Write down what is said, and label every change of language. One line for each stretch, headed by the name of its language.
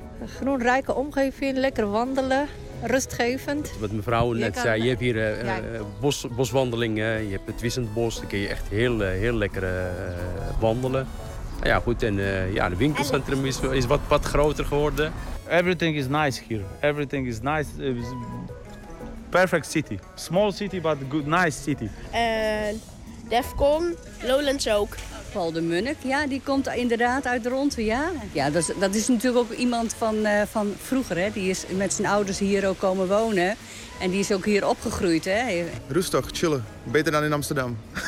Dutch: Een groenrijke omgeving, lekker wandelen. Rustgevend. Wat mevrouw net zei, je hebt hier boswandelingen, je hebt het Wissendbos, dan kun je echt heel lekker wandelen. Nou ja, goed, en het winkelcentrum is wat groter geworden.
English: Everything is nice here. Everything is nice. Perfect city. Small city, but good, nice city.
Dutch: Defcon, Lowlands ook. Paul de Munnik, ja, die komt inderdaad uit Dronten, ja. Ja, dat is natuurlijk ook iemand van vroeger, hè. Die is met zijn ouders hier ook komen wonen. En die is ook hier opgegroeid, hè. Rustig, chillen. Beter dan in Amsterdam.